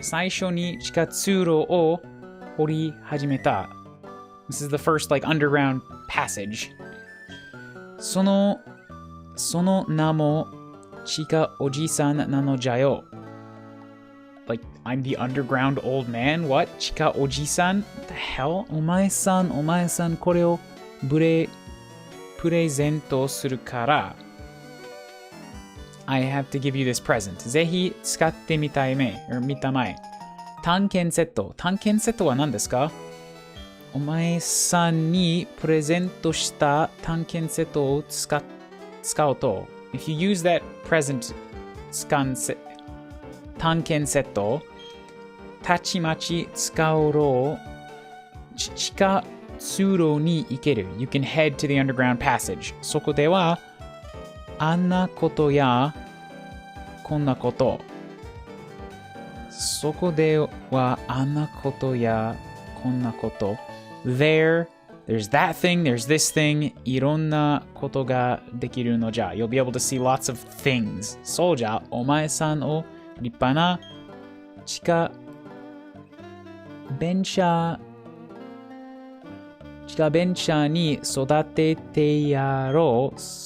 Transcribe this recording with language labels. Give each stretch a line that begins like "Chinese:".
Japanese: 最初に地下通路を掘り始めた.
English: This is the first, like, underground passage.
Japanese: その名も地下おじさんなのじゃよ.
English: Like, I'm the underground old man? What? 地下おじさん?What the hell?
Japanese: お前さん、これをプレゼントするから。
English: I have to give you this present.
Japanese: ぜひ使ってみたまえ。探検セット。探検セットは何ですか？お前さんにプレゼントした探検セットを使うと、
English: if you use that present
Japanese: 探検セット、たちまち使おう地下通路に行ける。
English: You can head to the underground passage.
Japanese: そこでは、あんなことやこんなこと。そこではあんなことやこんなこと。
English: There's that thing, there's this thing.
Japanese: いろんなことができるのじゃ。
English: You'll be able to see lots of things.
Japanese: そうじゃ、お前さんを立派な地下ベンチャーに育ててやろう。